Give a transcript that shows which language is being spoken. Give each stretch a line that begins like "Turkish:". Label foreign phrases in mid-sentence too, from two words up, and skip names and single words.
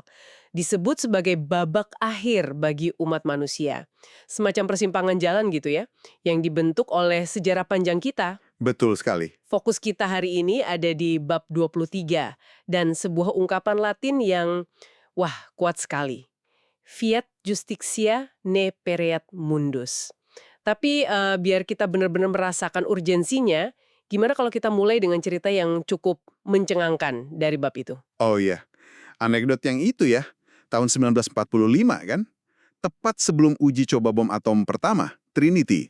Indonesian: Disebut sebagai babak akhir bagi umat manusia. Semacam persimpangan jalan gitu ya, yang dibentuk oleh sejarah panjang kita. Betul sekali. Fokus kita hari ini ada di bab 23 dan sebuah ungkapan Latin yang, wah, kuat sekali.
Latin: Fiat justitia ne pereat mundus.
Indonesian: Tapi biar kita benar-benar merasakan urgensinya, gimana kalau kita mulai dengan cerita yang cukup mencengangkan dari bab itu? Oh iya, anekdot yang itu ya, tahun 1945 kan? Tepat sebelum uji coba bom atom pertama, Trinity.